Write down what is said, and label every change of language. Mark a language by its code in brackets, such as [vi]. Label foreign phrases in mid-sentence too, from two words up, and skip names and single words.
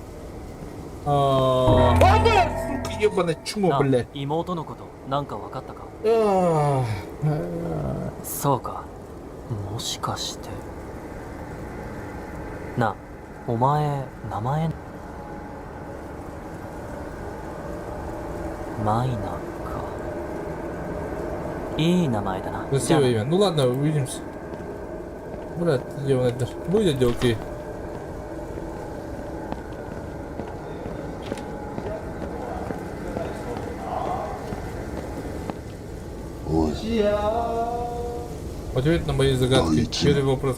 [ru] Сука, ебаный чмо, блядь. [ja] 妹のことなんか分かったか？ [ru] А, [ja] そうか。もしかしてな、お前名前マイナか。いい名前だな。じゃあ [ru] Красивое имя. Ну ладно, увидимся. Брат, ебаный даже. Будет ли окей? Ответ на мои загадки. Первый вопрос.